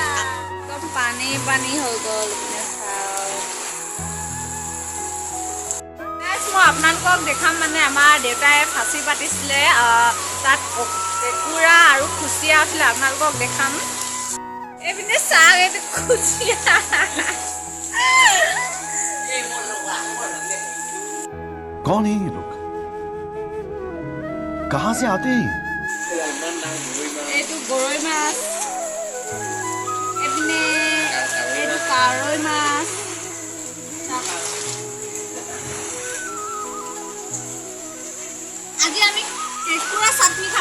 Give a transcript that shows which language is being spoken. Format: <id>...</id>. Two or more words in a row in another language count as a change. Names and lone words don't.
<as>একদম পানী পানী হৈ গ'ল। মই আপোনালোকক দেখাম মানে আমাৰ দেউতাই ফাঁচি পাতিছিলে, তাত কেঁকুৰা আৰু খুচিয়া আছিলে। আপোনালোকক দেখাম। এইপিনে চাহ, এইটো খুচিয়া।</as> <hi>कौन है ये लोग? कहाँ से आते हैं?</hi> <as>এইটো গৰৈ মাছ, এইপিনে এইটো কাৰৈ মাছ। আজি আমি কেঁকুৰা চাটনি খাম।</as>